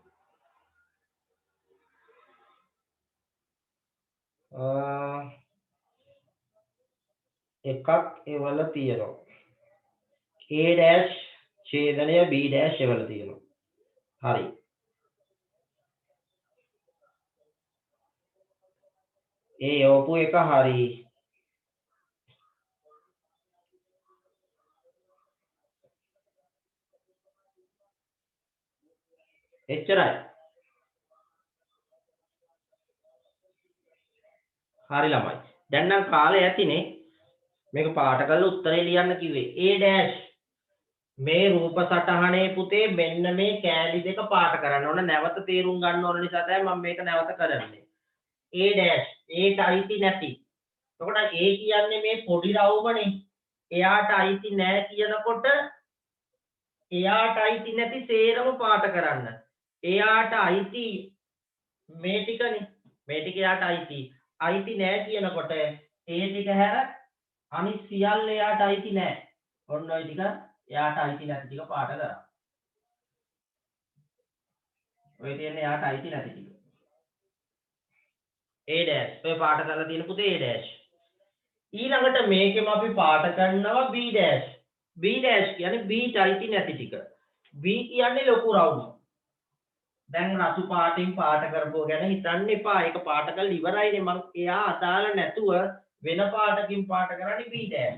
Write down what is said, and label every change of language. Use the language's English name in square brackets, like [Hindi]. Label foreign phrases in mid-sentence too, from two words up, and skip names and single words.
[Sinhala] එකක් එවලා තියෙනවා. A dash ඡේදනය B dash එවලා තියෙනවා. හරි. ඒ යවපු එක හරි. එච්චරයි. හරි ළමයි. දැන් නම් කාලය ඇතිනේ. මේක පාට කරලා උත්තරේ ලියන්න කිව්වේ. A dash මේ රූප සටහනේ පුතේ මෙන්න මේ කෑලි දෙක පාට කරන්න ඕන. නැවත තේරුම් ගන්න ඕන නිසා තමයි මම මේක නැවත කරන්නේ. A dash ඒට අයිති නැති. එතකොට A කියන්නේ මේ පොඩි රවුමනේ. එයාට අයිති නැහැ කියනකොට එයාට අයිති නැති සේරම පාට කරන්න. එයාට අයිති මේ ටිකනේ. මේ ටික එයාට අයිති. අයිති නැහැ කියනකොට ඒ ටික හැර අනිත් සියල්ල එයාට අයිති නැහැ. ඔන්න ඔය ටික එයාට අයිති නැති ටික පාට කරා. ඔය තියෙන්නේ එයාට අයිති නැති ටික. A dash ඔය පාට කරලා තියෙන පුතේ A dash. ඊළඟට මේකෙම අපි පාට කරනවා B dash. B dash කියන්නේ B ට අයිති නැති ටික. B කියන්නේ ලොකු රවුම. දැන් රතු පාටින් පාට කරපුව ගැන හිතන්න එපා. ඒක පාට කරලා ඉවරයිනේ. මම එයා අදාළ නැතුව වෙන පාටකින් පාට කරන්නේ B dash.